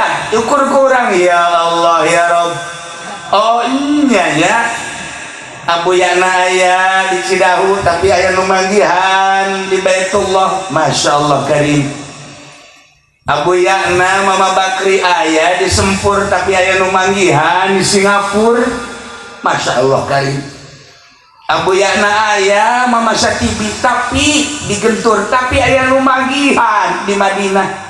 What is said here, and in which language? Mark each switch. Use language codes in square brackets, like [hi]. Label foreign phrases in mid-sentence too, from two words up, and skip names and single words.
[su] ukur kurang [ar] يا الله يا رب. [su] Oh iya ya, Abu Yana aya di Cidahu tapi aya nu manggihan di Baitullah, [ar] ما شاء الله كريم. [su] Abu Yana Mama Bakri aya di Sempur tapi aya nu manggihan di Singapura, [ar] ما شاء الله كريم. [su] Abu Yana aya Mama Satibi tapi di Gentur tapi aya nu manggihan di Madinah.